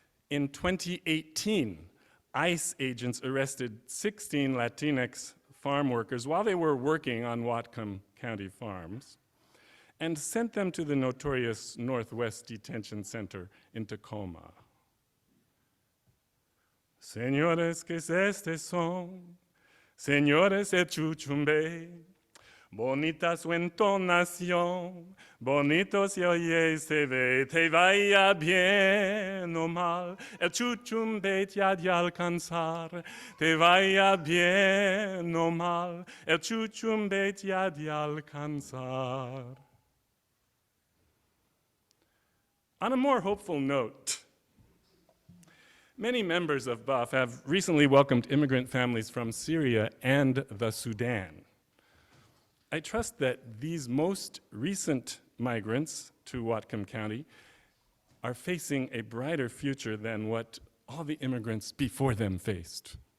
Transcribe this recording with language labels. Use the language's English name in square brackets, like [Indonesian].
[English] In 2018, ICE agents arrested 16 Latinx farm workers while they were working on Whatcom County farms and sent them to the notorious Northwest Detention Center in Tacoma. [Spanish] Señores, que estos son, señores de Chuchumbe, bonita su entonación, bonito se oye, se ve, te vaya bien o mal, el Chuchumbe te ha de alcanzar, te vaya bien o mal, el Chuchumbe te ha de alcanzar. [English] On a more hopeful note, many members of BUF have recently welcomed immigrant families from Syria and the Sudan. I trust that these most recent migrants to Whatcom County are facing a brighter future than what all the immigrants before them faced.